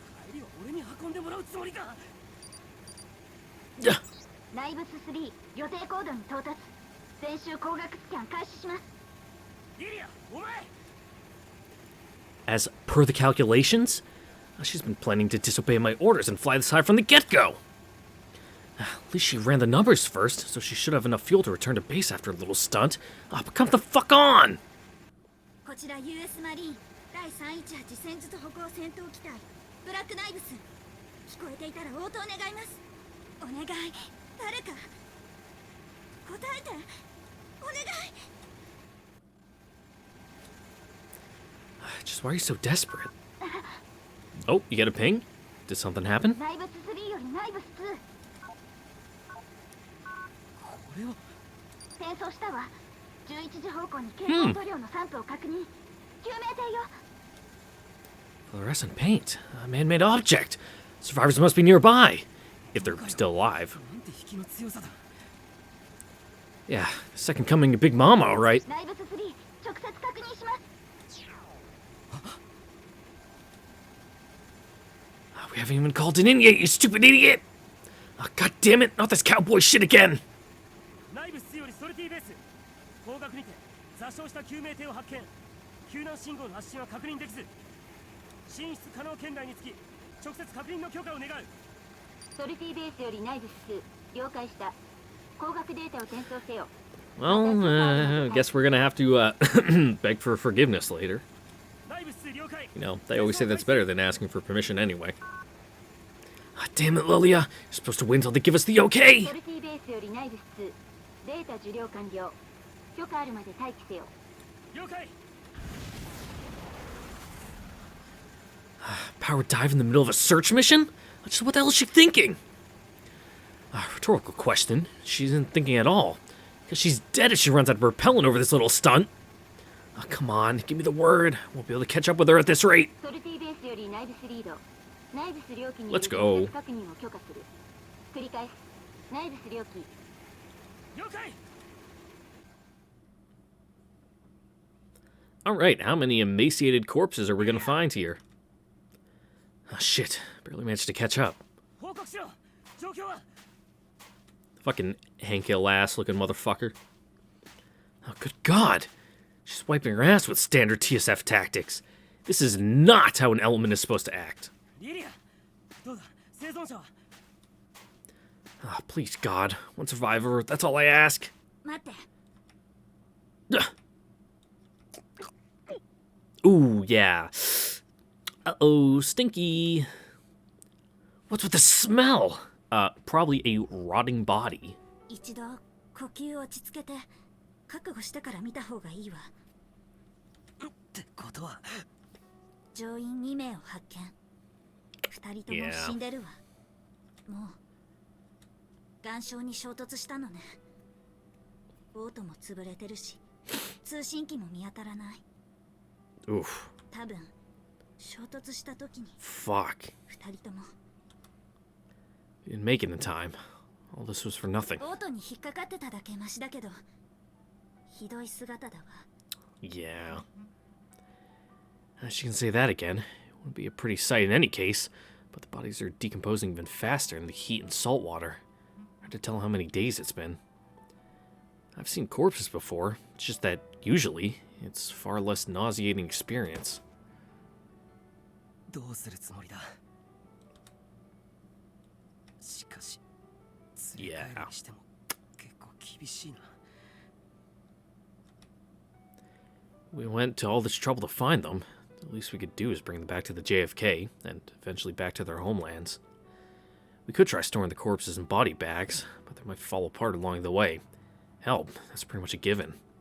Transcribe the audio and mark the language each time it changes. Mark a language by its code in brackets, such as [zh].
[ja] 帰りは俺に運んでもらうつもりか。 Ugh. ナイブス3予定高度に到達。全周光学スキャン開始します。リリア、お前。 [en] As per the calculations, she's been planning to disobey my orders and fly this high from the get-go. At least she ran the numbers first, so she should have enough fuel to return to base after a little stunt. But come the fuck on! [ja] こちら US マリーン第318戦術歩行戦闘機隊ブラックナイブス。聞こえていたら応答願います。お願い、誰か答えて。お願い。 [en] Just why are you so desperate? Oh, you get a ping? Did something happen? [ja] ナイブス3よりナイブス2。これは。転送したわ。 11時方向に蛍光塗料の散布を確認。救命艇よ。 [en] Fluorescent paint. A man-made object. Survivors must be nearby. If they're still alive. [ja] なんて引きの強さだ。 [en] Yeah, second coming of Big Mama, alright. [ja] ナイブス3直接確認します。 [en] We haven't even called it in yet, you stupid idiot! Oh, God damn it, not this cowboy shit again! [ja] 内部室よりソルティベース。方角にて座礁した救命艇を発見。救難信号の発信は確認できず。進出可能圏内につき直接確認の許可を願う。ソルティベースよりナイブス2了解した。光学データを転送せよ。 [en] Well, I guess we're gonna have to, beg for forgiveness later. [ja] 内部室了解。 [en] You know, they always say that's better than asking for permission anyway. Ah, damn it, Lilia! You're supposed to wait until they give us the okay! [ja] ソルティベースよりナイブス2データ受領完了。許可あるまで待機せよ。了解。 [en] Power dive in the middle of a search mission? Just what the hell is she thinking? Rhetorical question. She isn't thinking at all. Because she's dead if she runs out of propellant over this little stunt. Oh, come on, give me the word. Won't be able to catch up with her at this rate. [ja] ソルティベースよりナイブスリード。ナイブス領機に [en] Let's go. [ja] 直接確認を許可する。繰り返す。ナイブス領機。了解。 [en] Alright, how many emaciated corpses are we gonna find here? Oh, shit. Barely managed to catch up. [ja] 報告しろ。状況は。 [en] Fucking Hank Hill ass looking motherfucker. Oh, good God. She's wiping her ass with standard TSF tactics. This is not how an element is supposed to act. [ja] リリア。どうだ。生存者は。 [en] Ah, please, God. One survivor. That's all I ask. [ja] 待って。 [en] Ooh, yeah. Uh-oh, stinky. What's with the smell? Probably a rotting body. [ja] 一度呼吸を落ち着けて覚悟してから見た方がいいわ。ってことは乗員2名を発見。2人とも死んでるわ。もう岩礁に衝突したのね。ボートも潰れてるし、通信機も見当たらない。 Oof. 多分衝突した時に [en] Fuck. [ja] 2人とも [en] You didn't make it in time. All this was for nothing. [ja] ボートに引っかかってただけマシだけど、ひどい姿だわ。 [en] Yeah. She can say that again. It wouldn't be a pretty sight in any case, but the bodies are decomposing even faster in the heat and salt water. Hard to tell how many days it's been. I've seen corpses before, it's just that usually it's far less nauseating experience. [ja] どうするつもりだ。しかし連れ帰るにしても結構厳しいな。 [en] We went to all this trouble to find them. The least we could do is bring them back to the JFK, and eventually back to their homelands. We could try storing the corpses in body bags, but they might fall apart along the way. Hell, that's pretty much a given.